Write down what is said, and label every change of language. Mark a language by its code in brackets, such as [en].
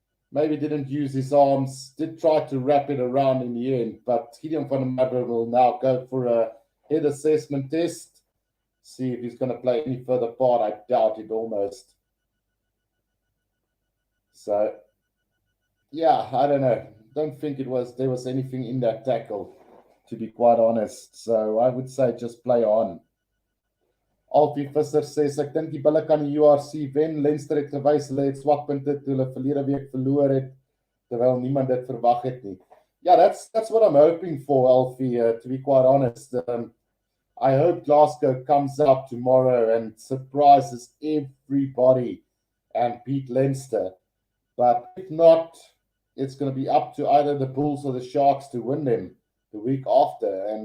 [en] Maybe didn't use his arms, did try to wrap it around in the end, but Gideon van der Merwe will now go for a head assessment test, see if he's going to play any further part. I doubt it almost. So, yeah, I don't know. Don't think there was anything in that tackle, to be quite honest. So I would say just play on. [af] Alfie Visser says, ek dink die bulle kan die URC wen. Leinster het gewys hulle het swakpunte toe hulle verlede week verloor het, terwyl niemand dit verwag het nie. [en] Yeah, that's what I'm hoping for, Alfie, to be quite honest. I hope Glasgow comes out tomorrow and surprises everybody and beat Leinster. But if not, it's going to be up to either the Bulls or the Sharks to win them the week after.